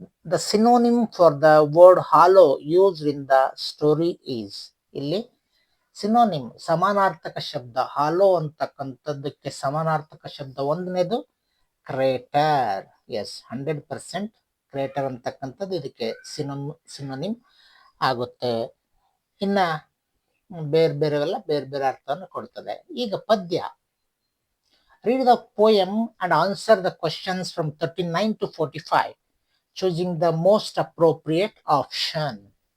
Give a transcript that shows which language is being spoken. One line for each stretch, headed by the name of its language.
English: The synonym for the word hollow used in the story is.
Kannada: ಇಲ್ಲಿ synonym ಸಮಾನಾರ್ಥಕ ಶಬ್ದ ಹಾಲೋ ಅಂತಕ್ಕಂಥದ್ದಕ್ಕೆ ಸಮಾನಾರ್ಥಕ ಶಬ್ದ 1ನೇದು ಕ್ರೇಟರ್. ಎಸ್, 100% ಕ್ರೇಟರ್ ಅಂತಕ್ಕಂಥದ್ದು ಇದಕ್ಕೆ ಸಿನೋನಿಮ್ ಆಗುತ್ತೆ. ಇನ್ನ ಬೇರೆ ಬೇರೆವೆಲ್ಲ ಬೇರೆ ಬೇರೆ ಅರ್ಥವನ್ನು ಕೊಡ್ತದೆ. ಈಗ ಪದ್ಯ.
English: Read the poem and answer the questions from 39 to 45, choosing the most appropriate option.